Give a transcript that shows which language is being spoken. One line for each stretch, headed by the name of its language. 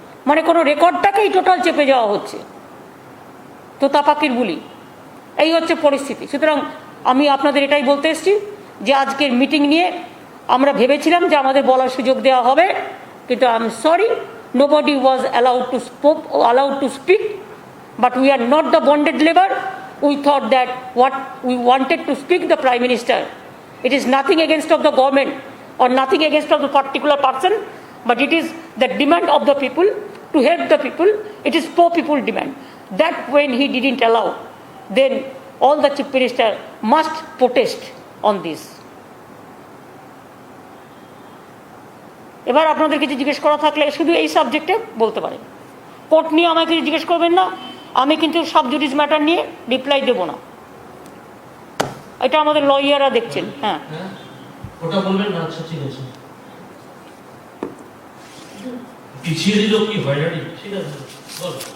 Bangla: মানে কোনো রেকর্ডটাকেই টোটাল চেপে যাওয়া হচ্ছে, তোতা পাখির বুলি। এই হচ্ছে পরিস্থিতি। সুতরাং আমি আপনাদের এটাই বলতে এসেছি যে আজকের মিটিং নিয়ে আমরা ভেবেছিলাম যে আমাদের বলার সুযোগ দেওয়া হবে, কিন্তু
English: I am sorry, nobody was allowed to speak, but we are not the bonded labor. We thought that what we wanted to speak the Prime Minister. It is nothing against of the government or nothing against of the particular person, but it is the demand of the people to help the people. It is poor people demand. That when he didn't allow, then all the chief minister must protest on this.
Bangla: এবার আপনাদের কিছু জিজ্ঞেস করা থাকলে শুধু এই সাবজেক্টে বলতে পারেন। কোর্ট নিয়ে আমাকে কিছু জিজ্ঞেস করবেন না, আমি কিন্তু সাব জুডিস ম্যাটার নিয়ে রিপ্লাই দেব না। এটা আমাদের লয়াররা দেখছেন। হ্যাঁ, ওটা বলবেন না। আচ্ছা ঠিক আছে, পিছিয়ে দিল কি হয়রানি? ঠিক আছে, বল।